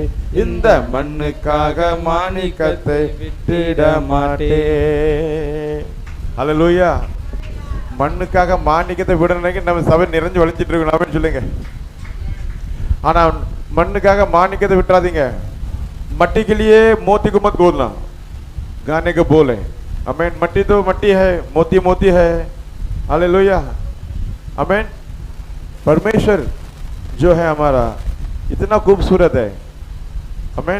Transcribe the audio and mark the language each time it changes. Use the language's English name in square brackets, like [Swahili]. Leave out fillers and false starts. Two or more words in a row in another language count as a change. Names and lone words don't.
[Tamil] இந்த மண்ணுக்காக மாணிக்கத்தை விட்டிட மாட்டேன். ஹல்லேலூயா. மண்ணுக்காக மாணிக்கத்தை விடணுக்கு நம்ம சபை நிறைஞ்சு வளைச்சிட்டு இருக்கணும் அப்படின்னு சொல்லுங்க. ஆனா மண்ணுக்காக மாணிக்கத்தை விட்டுறாதீங்க. [Hindi] मट्टी के लिए मोती को मत बोलना, गाने को बोले अमेन. मट्टी तो मट्टी है, मोती मोती है. हालेलुया अमेन. परमेश्वर जो है हमारा इतना खूबसूरत है अमेन.